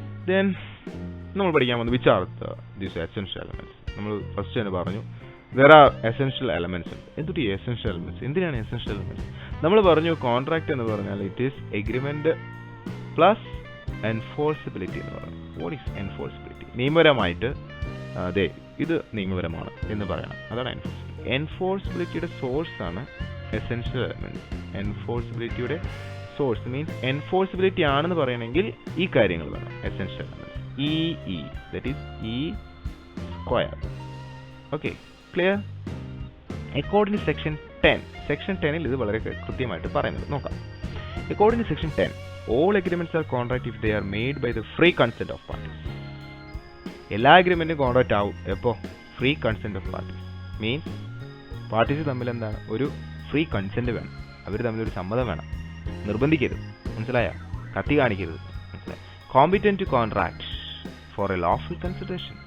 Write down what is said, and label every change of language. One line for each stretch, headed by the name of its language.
English: then
Malayalam: നമ്മൾ പഠിക്കാൻ വന്നത്
English: which are these essential elements.
Malayalam: നമ്മൾ ഫസ്റ്റ് തന്നെ പറഞ്ഞു
English: there are essential elements.
Malayalam: എന്തുട്ടി essential elements? എന്തിനാണ് essential elements? നമ്മൾ പറഞ്ഞു കോൺട്രാക്ട് എന്ന് പറഞ്ഞാൽ
English: it is agreement plus enforceability
Malayalam: എന്ന് പറഞ്ഞു. What is enforceability? നിയമപരമായിട്ട് അതെ ഇത് നിയമപരമാണ് എന്ന് പറയണം. അതാണ് എൻഫോഴ്സിബിലിറ്റി. എൻഫോഴ്സിബിലിറ്റിയുടെ സോഴ്സ് ആണ് essential element. എൻഫോഴ്സിബിലിറ്റിയുടെ source means enforceability ആണെന്ന് പറയണമെങ്കിൽ ഈ കാര്യങ്ങൾ വേണം.
English: Essential element that is E square. Okay, clear? According to section 10,
Malayalam: section 10-ൽ ഇത് വളരെ കൃത്യമായിട്ട് പറയുന്നത് നോക്കാം.
English: According to section 10, all agreements are contract if they are made by the free consent of parties.
Malayalam: എല്ലാ അഗ്രിമെന്റും കോൺട്രാക്ട് ആവും എപ്പോ?
English: Free consent of parties.
Malayalam: Means parties തമ്മിൽ എന്താണ്? ഒരു ഫ്രീ കൺസെന്റ് വേണം. അവർ തമ്മിൽ ഒരു സമ്മതം വേണം. നിർബന്ധിക്കരുത്. മനസ്സിലായോ? കത്തി കാണിക്കരുത്. മനസ്സിലായി?
English: Competent to contract for a lawful consideration.